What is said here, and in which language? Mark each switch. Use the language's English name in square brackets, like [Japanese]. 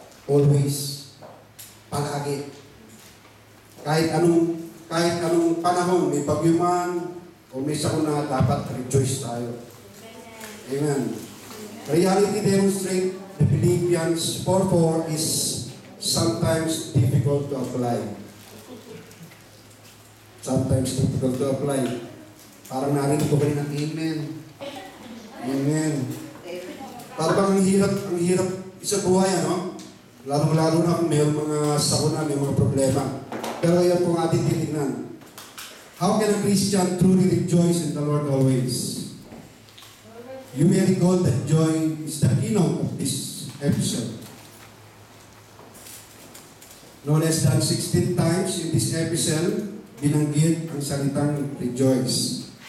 [Filipino] Always. Palagi. Kahit anong panahon, may bagyo man, o may sakuna, dapat rejoice tayo. Amen. [English] Reality demonstrate the Philippians 4:4 is sometimes difficult to apply. Sometimes difficult to apply. [Filipino] Parang narinig ko kayo ng amen. Amen. Parang ang hirap sa buhay, ano? Lalo na kung may mga sakuna, may mga problema. Pero yan po ang ating titignan. [English] How can a Christian truly rejoice in the Lord always? You may recall that joy is the keynote of this epistle. No less than 16 times in this epistle, [Filipino] binanggit ang salitang rejoice.